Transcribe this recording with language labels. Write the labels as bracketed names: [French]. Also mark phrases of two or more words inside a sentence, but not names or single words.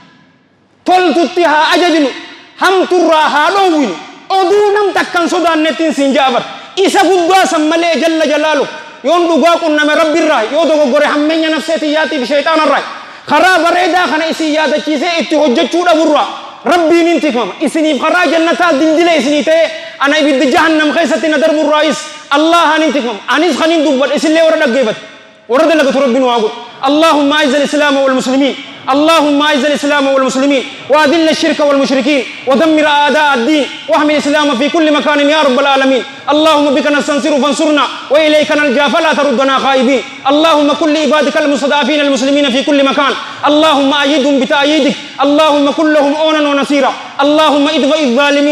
[Oromo] toltutti haa ajajnu hamturraa haa dhoowwinu oduu nam takkan sodaannettiin sin jaa bar isa guddaa san malee jalla jalaalu yoon dhugaa qunname rabbirraa yoo dogoggore hammeenya nafseetiyyaatiif shayxaanarraa karaa bareedaa kana isin yaadachiisee itti hojjechuu dhaburraa rabbiin hin tikmama isiniif karaa jannataa dildila isinii ta'e ana ibiddi jahannam keessatti na darburraayis allahan hin tikmama anis kanin dubbadhe isillee warra dhaggeeffate warra dalagatu rabbiin waa godhu allahumma [Arabic] أعز الإسلام والمسلمين اللهم اعز الاسلام والمسلمين واذل الشرك والمشركين ودمر اعداء الدين واحمي الاسلام في كل مكان يا رب العالمين اللهم بك نستنصر فانصرنا واليك نلجا فلا تردنا خائبين اللهم كن لعبادك المستضعفين المسلمين في كل مكان اللهم ايدهم بتأييدك اللهم كن لهم عونا ونصيرا اللهم ادفع الظالمين